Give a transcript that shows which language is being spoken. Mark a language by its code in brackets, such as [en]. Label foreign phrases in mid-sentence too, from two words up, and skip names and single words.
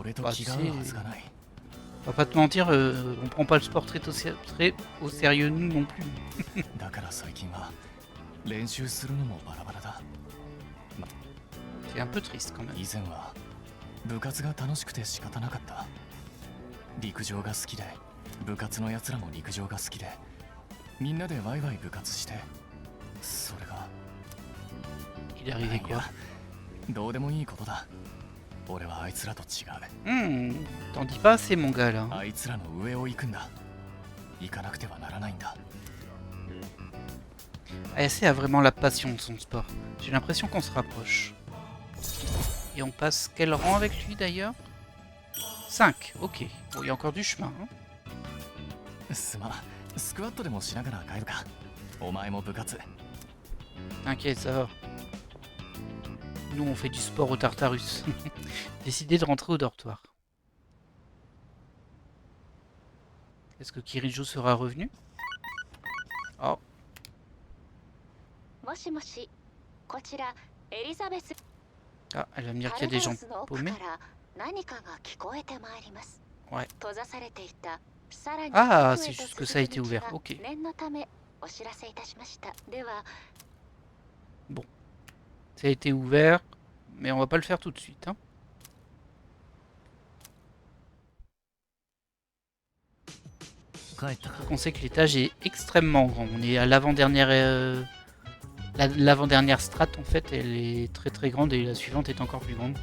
[fr] Bah, tu sais, on va pas te mentir, on prend pas le sport très au sérieux nous non plus. C'est un peu triste quand même. [ja] 陸上が好きで部活のやつらも陸上が好きでみんなでワイワイ部活してそれが [fr] Il est arrivé quoi? [ja] どうでもいいことだ俺はあいつらと違う [fr] T'en dis pas assez mon gars là. [ja] あいつらの上を行くんだ行かなくてはならないんだ [fr] ASC a vraiment la passion de son sport. J'ai l'impression qu'on se rapproche. Et on passe quel rang avec lui d'ailleurs? 5, ok. Bon, il y a encore du chemin. Hein. [ja] すまんスクワットでもしながら帰るかお前も部活 [fr] T'inquiète, ça va. Nous, on fait du sport au Tartarus. Décidé de rentrer au dortoir. Est-ce que Kirijo sera revenu? Oh. [ja] もしもし、こちらエリザベス。 [fr] Ah, elle va me dire qu'il y a des gens paumés. [ja] 何かが聞こえてまいります。 [fr] Ouais. [ja] 閉ざされていた。さらに [fr] Ah, c'est juste que ça a été ouvert. Ok. [ja] 念のためお知らせいたしました。では、 [fr] Ça a été ouvert, mais on va pas le faire tout de suite. Hein. On sait que l'étage est extrêmement grand. On est à l'avant-dernière l'avant-dernière strate en fait, elle est très très grande et la suivante est encore plus grande.